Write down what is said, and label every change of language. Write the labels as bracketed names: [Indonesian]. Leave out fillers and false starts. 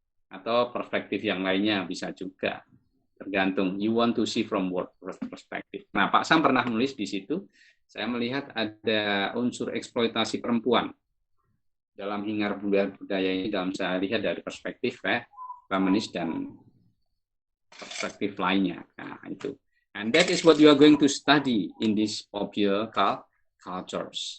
[Indonesian] Atau perspektif yang lainnya bisa juga. Tergantung [English] you want to see from what perspective. [Indonesian] Nah, Pak Sam pernah menulis di situ, saya melihat ada unsur eksploitasi perempuan dalam hingar budaya ini, dalam saya lihat dari perspektif feminis dan perspektif lainnya. Nah, itu. [English] And that is what you are going to study in this popular cultures.